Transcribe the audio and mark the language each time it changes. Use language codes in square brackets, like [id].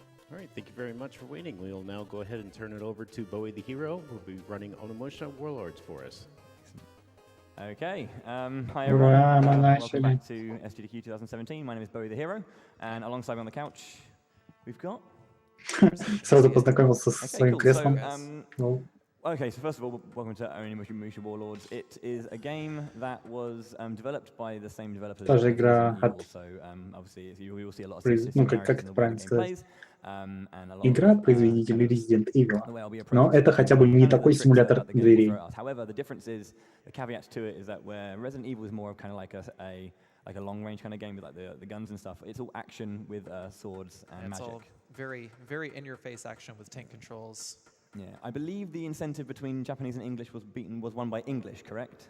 [en] All right, thank you very much for waiting. We'll now go ahead and turn it over to Bowie the Hero, who will be running Onimusha Warlords for us. Okay, hi everyone. Welcome back to SGDQ 2017. My name is Bowie the Hero, and alongside me on the couch, we've got... [ru] Сразу познакомился со своим креслом. [en] Okay, so first of all, welcome to Onimusha Warlords. It is a game that was developed by the same developers. [ru] Тоже игра от... [en] So obviously you will see a lot of [ru] Ну, как это правильно сказать? Игра от производителей Resident Evil. Но это хотя бы не такой симулятор дверей. [en] However, the difference is, the caveat to it is that where Resident Evil is more of kind of like a long-range kind of game with like the guns and stuff. It's all action with swords and magic. It's all very, very in-your-face action with tank controls. Yeah, I believe the incentive between Japanese and English was won by English, correct?